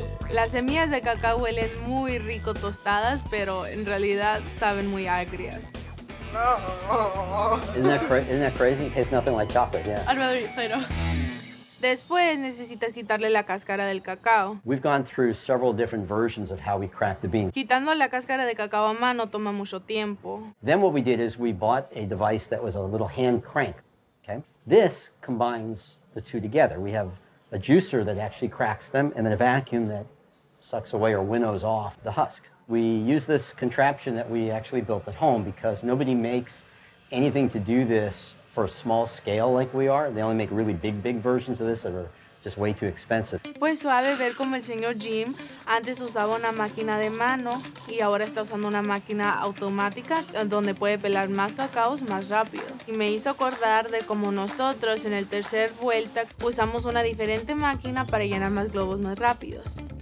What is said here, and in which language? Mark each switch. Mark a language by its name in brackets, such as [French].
[Spanish] Las semillas de cacao huelen muy rico tostadas, pero en realidad saben muy agrias. [English] Isn't that crazy? It tastes nothing like chocolate, yeah. I'd rather eat Play-Doh. [Spanish] Después necesitas quitarle la cáscara del cacao. [English] We've gone through several different versions of how we crack the beans. [Spanish] Quitando la cáscara de cacao a mano toma mucho tiempo. [English] Then what we did is we bought a device that was a little hand crank, okay? This combines the two together. We have a juicer that actually cracks them and then a vacuum that sucks away or winnows off the husk. We use this contraption that we actually built at home because nobody makes anything to do this for a small scale like we are. They only make really big versions of this that are just way too expensive. [Spanish] Fue suave ver como el señor Jim antes usaba una máquina de mano y ahora está usando una máquina automática donde puede pelar más cacaos más rápido. Y me hizo acordar de cómo nosotros en el tercer vuelta usamos una diferente máquina para llenar más globos más rápidos.